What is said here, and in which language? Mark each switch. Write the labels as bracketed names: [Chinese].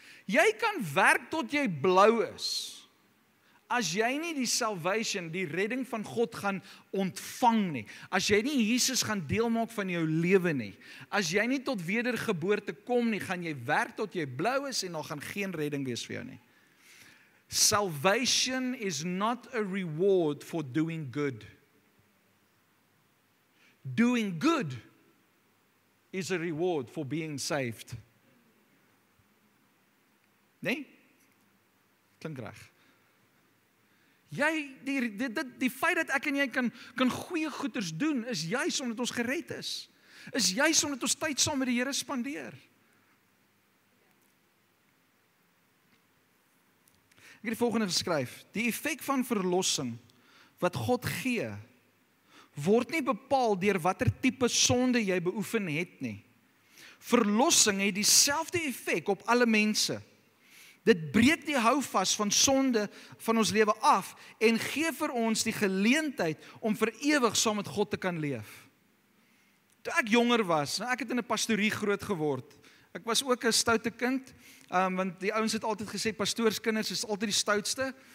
[Afrikaans] Jy kan werk tot jy blou is. As jy nie die salvation, die redding van God gaan ontvang nie, as jy nie Jesus gaan deel maak van jou lewe nie, as jy nie tot wedergeboorte kom nie, gaan jy werk tot jy blou is en dan gaan geen redding wees vir jou nie. [English] Salvation is not a reward for doing good. Doing good is a reward for being saved. [Afrikaans] Nee? Klink reg. Die feit dat ek en jy kan goeie goeders doen, is juis omdat ons gered is. Is juis omdat ons tyd saam met die Here spandeer. Ek het die volgende geskryf. Die effek van verlossing wat God gee, word nie bepaal deur watter tipe sonde jy beoefen het nie. Verlossing het dieselfde effek op alle mense. Dit breek die houvas van sonde van ons lewe af en gee vir ons die geleentheid om vir ewig saam met God te kan leef. Toe ek jonger was, ek het in 'n pastorie groot geword. Ek was ook 'n stoute kind, want die ouens het altyd gesê pastoorskinders is altyd die stoutste.